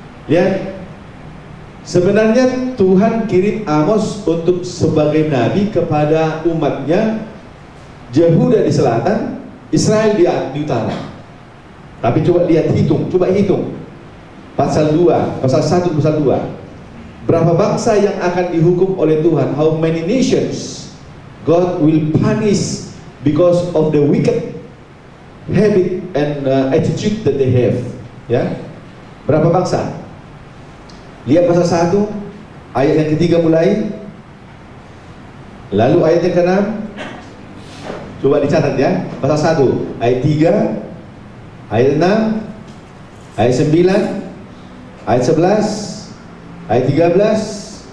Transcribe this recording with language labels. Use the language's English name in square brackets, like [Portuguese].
[Indonesian] Lihat, sebenarnya Tuhan kirim Amos untuk sebagai nabi kepada umatnya, Yehuda di selatan, Israel di utara. Tapi coba hitung pasal 2, pasal 1, pasal 2. Berapa bangsa yang akan dihukum oleh Tuhan? [English] How many nations God will punish because of the wicked habit and attitude that they have? [Indonesian] Ya, berapa bangsa? Lihat pasal 1 ayat yang ketiga mulai. Lalu ayat yang ke-6. Coba dicatat ya. Pasal 1 ayat 3, ayat 6, ayat 9, ayat 11, ayat 13.